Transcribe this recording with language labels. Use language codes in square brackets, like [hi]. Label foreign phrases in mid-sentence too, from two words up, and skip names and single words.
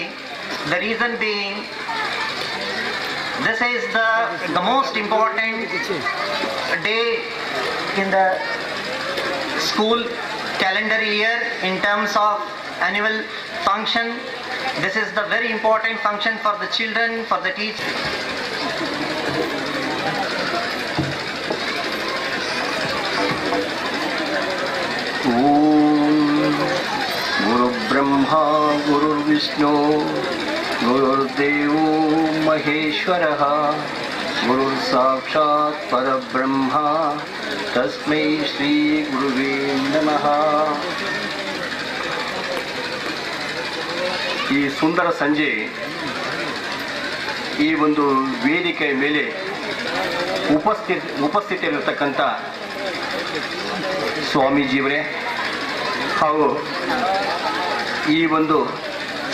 [en] The reason being, this is the most important day in the school calendar year in terms of annual function. This is the very important function for the children, for the teachers. [sa] गुरु ब्रह्मा गुरुर्विष्णु गुरुर्देवो महेश्वरः गुरुर्साक्षात् परब्रह्म तस्मै श्री गुरुवे नमः. [kn] ಈ ಸುಂದರ ಸಂಜೆ ಈ ಒಂದು ವೇದಿಕೆಯ ಮೇಲೆ ಉಪಸ್ಥಿತಿಯಲ್ಲಿರ್ತಕ್ಕಂಥ ಸ್ವಾಮೀಜಿಯವರೇ ಹಾಗೂ ಈ ಒಂದು